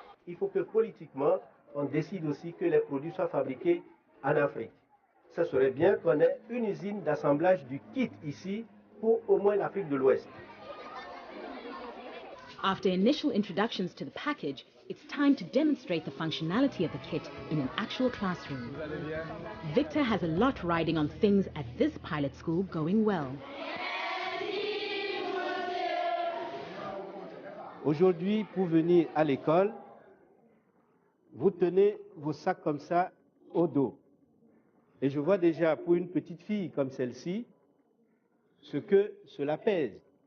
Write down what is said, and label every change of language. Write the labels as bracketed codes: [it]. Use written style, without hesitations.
[fr] Il faut que politiquement, on décide aussi que les produits soient fabriqués en Afrique. Ça serait bien qu'on ait une usine d'assemblage du kit ici pour au moins l'Afrique de l'Ouest. [en] After initial introductions to the package, it's time to demonstrate the functionality of the kit in an actual classroom. Victor has a lot riding on things at this pilot school going well. [fr] Aujourd'hui, pour venir à l'école, vous tenez vos sacs comme ça au dos. Et je vois déjà pour une petite fille comme celle-ci, ce que cela pèse.